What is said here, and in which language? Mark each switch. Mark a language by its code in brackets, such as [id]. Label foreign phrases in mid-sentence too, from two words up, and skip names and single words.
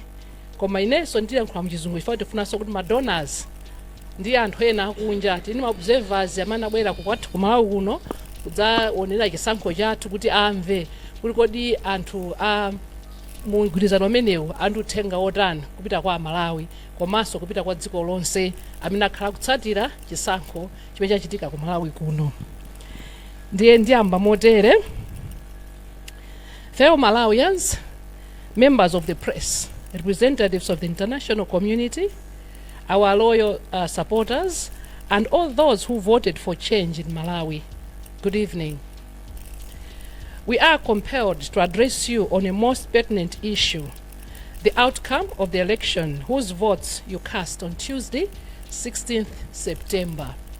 [ny] Koma inenso ndiyankhula mu Chizungu chifukwa tifunanso kuti ma donors ndi anthu ena akunja tini ma observers amene abwera kwathu ku Malawi kuno kudzaonera chisankho chathu kuti amve kuti kodi anthu mugwirizano umenewu anduthenga otani kupita kwa Malawi komanso kupita kwa dziko lonse amene akhala kutsatira chisankho chimene chachitika ku Malawi kuno. Ndiye ndiyamba motere. [en] Fellow Malawians, members of the press, representatives of the international community, our loyal supporters, and all those who voted for change in Malawi, good evening. We are compelled to address you on a most pertinent issue, the outcome of the election whose votes you cast on Tuesday, 16th September.